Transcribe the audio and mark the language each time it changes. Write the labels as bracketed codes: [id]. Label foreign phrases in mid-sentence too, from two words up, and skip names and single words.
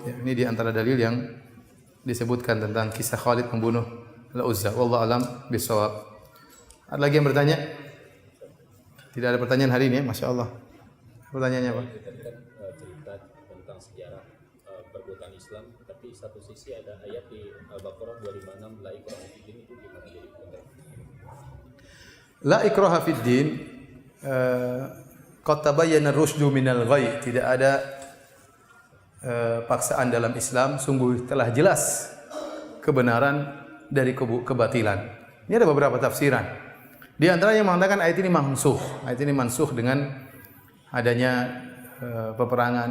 [id] Ya, ini di antara dalil yang disebutkan tentang kisah Khalid membunuh Al-Uzza. [ar] والله أعلم بالصواب. [id] Ada lagi yang bertanya? Tidak ada pertanyaan hari ini ya, [ar] ما شاء الله. [id] Pertanyaannya apa? Cerita tentang sejarah perbuatan Islam, tapi satu sisi ada ayat di Al-Baqarah 256 [ar] لا إكراه في الدين, [id] itu gimana jadi? [ar] لا إكراه في الدين، قد تبين الرشد من الغي. [id] Tidak ada paksaan dalam Islam, sungguh telah jelas kebenaran dari kebatilan. Ini ada beberapa tafsiran. Di antaranya mengatakan ayat ini mansukh. Ayat ini mansukh dengan adanya peperangan.